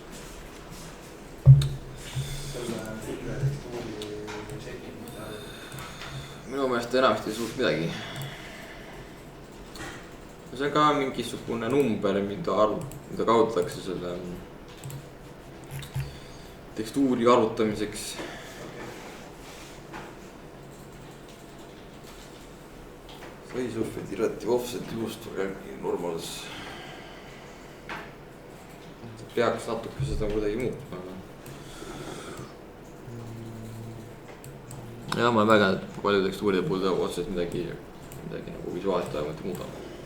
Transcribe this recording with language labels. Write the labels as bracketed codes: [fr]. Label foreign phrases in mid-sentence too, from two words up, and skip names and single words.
[et] selle filmi tekstuuri checking ajal? Minu meelest enamasti ei suurt midagi. See on ka mingisugune number, mida kasutatakse selle tekstuuri arvutamiseks. [en] Size of the relative offset used for normals. [et] Peaks natuke seda kuidagi muutma. Ja ma olen väga palju tekstuuride puhul otseselt midagi nagu visuaalselt vähemalt muudab.